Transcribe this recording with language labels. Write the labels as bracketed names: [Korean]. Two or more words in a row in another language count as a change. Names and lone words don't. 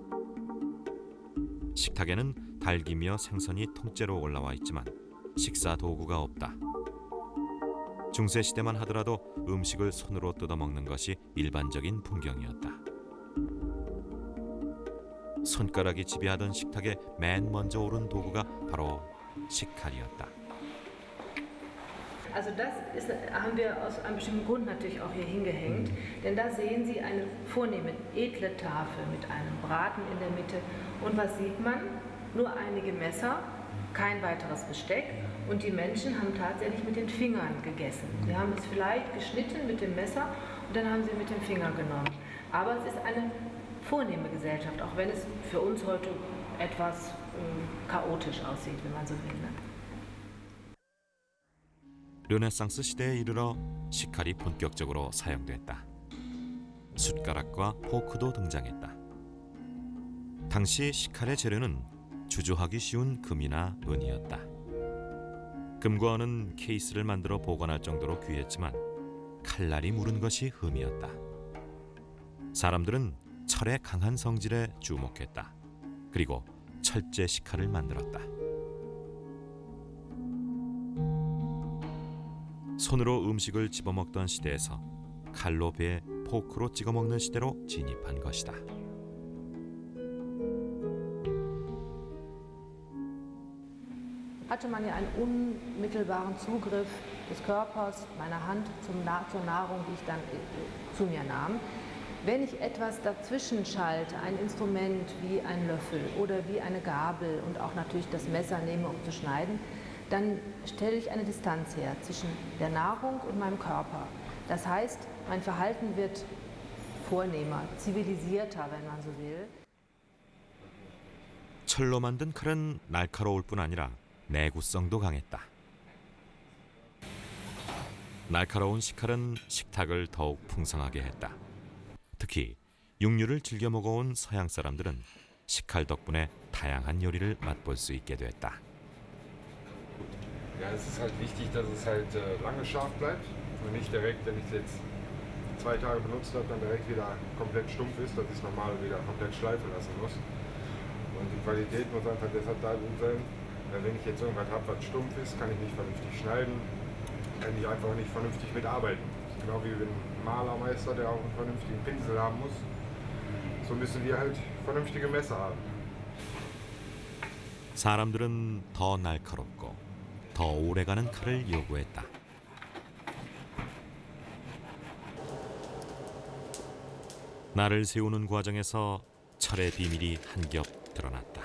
[Korean] 식탁에는 닭이며 생선이 통째로 올라와 있지만 식사 도구가 없다. 중세시대만 하더라도 음식을 손으로 뜯어먹는 것이 일반적인 풍경이었다. 손가락이 지배하던 식탁에 맨 먼저 오른 도구가 바로 식칼이었다. [German] Also haben wir aus einem bestimmten Grund natürlich auch hier hingehängt, denn da sehen Sie eine vornehme, edle Tafel mit einem Braten in der Mitte und was sieht man? Nur einige Messer, kein weiteres Besteck und die Menschen haben tatsächlich mit den Fingern gegessen. Sie haben es vielleicht geschnitten mit dem Messer und dann haben sie mit dem Finger genommen. Aber es ist eine vornehme Gesellschaft, auch wenn es für uns heute etwas chaotisch aussieht, wenn man so will. Ne? [Korean] 르네상스 시대에 이르러 식칼이 본격적으로 사용됐다. 숟가락과 포크도 등장했다. 당시 식칼의 재료는 주조하기 쉬운 금이나 은이었다. 금과 은은 케이스를 만들어 보관할 정도로 귀했지만 칼날이 무른 것이 흠이었다. 사람들은 철의 강한 성질에 주목했다. 그리고 철제 식칼을 만들었다. 손으로 음식을 집어먹던 시대에서 칼로 베어 포크로 찍어먹는 시대로 진입한 것이다. [German] Hatte man ja einen unmittelbaren Zugriff des Körpers, meiner Hand zur Nahrung, die ich dann zu mir nahm. Wenn ich etwas dazwischen schalte, ein Instrument wie ein Löffel oder wie eine Gabel und auch natürlich das Messer nehme, um zu schneiden, dann stelle ich eine Distanz her zwischen der Nahrung und meinem Körper. Das heißt, mein Verhalten wird vornehmer, zivilisierter, wenn man so will. [Korean] 철로 만든 칼은 날카로울 뿐 아니라 내구성도 강했다. 날카로운 식칼은 식탁을 더욱 풍성하게 했다. 특히 육류를 즐겨 먹어온 서양 사람들은 식칼 덕분에 다양한 요리를 맛볼 수 있게 됐다. [German] Ja, es ist halt wichtig, dass es halt lange scharf bleibt und nicht direkt, wenn ich es jetzt 2 Tage benutzt habe, dann direkt wieder komplett stumpf ist, dass ich es normal wieder komplett schleifen lassen muss. Und die Qualität muss einfach deshalb da gut sein. Wenn ich jetzt irgendwas habe, was stumpf ist, kann ich nicht vernünftig schneiden, kann ich einfach nicht vernünftig mitarbeiten. Genau wie ein Malermeister, der auch einen vernünftigen Pinsel haben muss. So müssen wir halt vernünftige Messer haben. [Korean] 사람들은 더 날카롭고 더 오래가는 칼을 요구했다. 날을 세우는 과정에서 철의 비밀이 한 겹 드러났다.